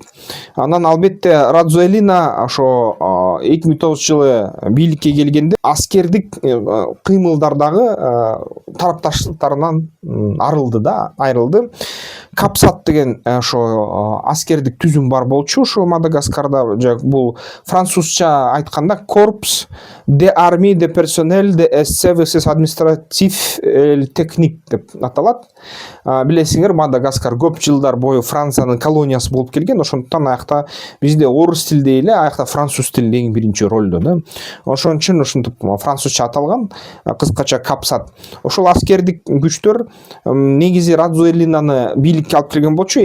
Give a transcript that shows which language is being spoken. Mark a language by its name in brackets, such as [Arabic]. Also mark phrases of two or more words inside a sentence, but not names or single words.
[Kyrgyz] Анан албетте Радзуэлина ошо 2009 жылы бийликке келгенде аскердик кыймылдардагы тарапташтыктарынан айрылды. Капсат деген ошо аскердик түзүм бар болчу ошо Мадагаскарда. Бул французча айтканда Corps de Armée de Personnel de Services Administratifs Techniques деп аталат. Билесиңер, Мадагаскар көп жылдар бою Франциянын колониясы болуп келген. Ошондуктан аякта бизде орус тилде эле, аякта француз тилде эң биринчи ролдо да. Ошон үчүн ушинтип французча аталган, кыскача Капсат. Ошол аскердик күчтөр негизи Радзуэлинаны бийликке алып келген болчу.